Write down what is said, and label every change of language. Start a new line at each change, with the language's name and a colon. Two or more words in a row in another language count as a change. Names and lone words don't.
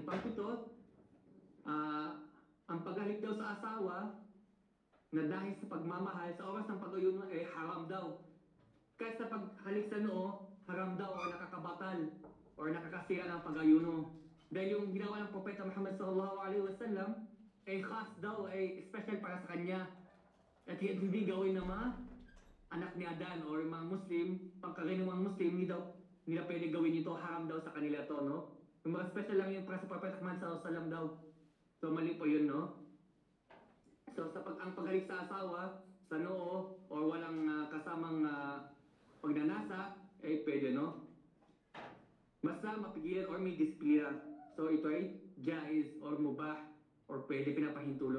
Filipino: Pang-pito, ang paghalik daw sa asawa na dahil sa pagmamahal sa oras ng pag-ayuno ay haram daw. Kahit sa paghalik sa noo, haram daw o nakakabatal o nakakasira ng pag-ayuno. Dahil yung ginawa ng Propeta Muhammad
Arabic: صلى الله عليه وسلم
Filipino: ay khas daw, ay special para sa kanya. At hindi gawin ng mga anak ni Adan o mga Muslim, pangkaraniwang Muslim, hindi daw pwede gawin ito, haram daw sa kanila to, no? Yung mga special lang yung para sa Propeta Muhammad
Arabic: صلى الله عليه وسلم
Filipino: daw. So mali po yun, no? So ang paghalik sa asawa, sa noo, or walang kasamang pagnanasa, eh pwede, no? Basta mapigilan or may disiplina. So ito ay jaiz or mubah or pwede pinapahintulot.